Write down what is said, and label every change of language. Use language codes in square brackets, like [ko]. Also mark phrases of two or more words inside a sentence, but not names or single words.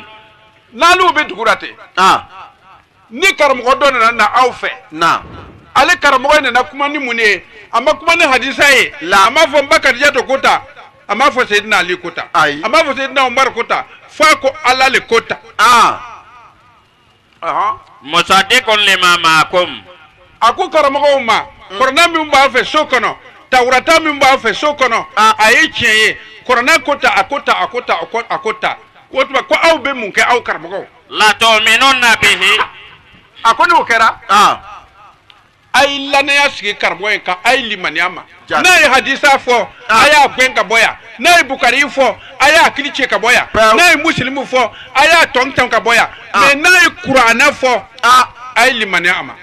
[bm] n'olu bɛ dugu la ten ni karamɔgɔ dɔ nana na aw fɛ Na. ale karamɔgɔ nana kuma ni mun ye a ma kuma ni hadisa ye a ma fɔ n ba Kadijatu ko ta a ma fɔ Seyidina Ali ko ta a ma fɔ Seyidina Umaru ko ta f'a ko ala le ko ta [ar] مصدق لما معكم [bm] a ko karamɔgɔw ma kuranɛ min b'a fɛ so kɔnɔ tawurata min b'a fɛ so kɔnɔ a ye tiɲɛ ye kuranɛ ko ta a ko ta a ko ta a ko ta o tuma ko aw bɛ mun kɛ aw karamɔgɔw [ar] لتؤمنن به [bm] a ko n'o kɛra a ye lannaya sigi karamɔgɔ in kan a ye limaniya ma n'a ye hadisa fɔ a y'a gɛn ka bɔ yan n'a ye bukari fɔ a y'a hakili cɛ ka bɔ yan n'a ye musilimu fɔ a y'a tɔn ka bɔ yan mais n'a ye kuranɛ fɔ a ye limaniya a ma